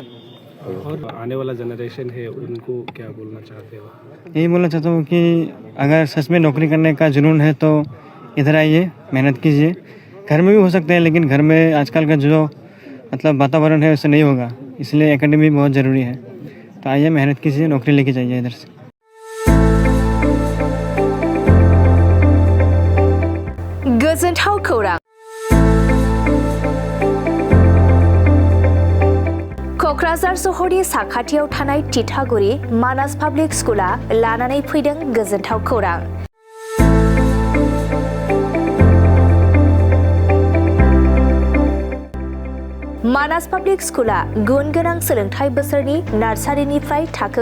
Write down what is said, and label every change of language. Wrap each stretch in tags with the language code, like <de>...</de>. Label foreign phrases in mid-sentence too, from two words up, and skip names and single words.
<hi>और आने वाला जनरेशन है उनको क्या बोलना चाहते हो यही बोलना चाहता हूँ कि अगर सच में नौकरी करने का जुनून है तो इधर आइए मेहनत कीजिए घर में भी हो सकते हैं लेकिन घर में आजकल का जो मतलब वातावरण है उससे नहीं होगा इसलिए एकेडमी बहुत ज़रूरी है तो आइए मेहनत कीजिए नौकरी लेके जाइए इधर से</hi> <brx>गोजोनथाव खौरां क'क्राझार सहरनि साखाथियाव थानाय तितागुरि मानास पाब्लिक स्कुला लानानै फैदों गोजोनथाव खौरां मानास पाब्लिक स्कुला गुन गोनां सोलोंथाइ बोसोरनि नार्सारिनिफ्राय थाखो</brx>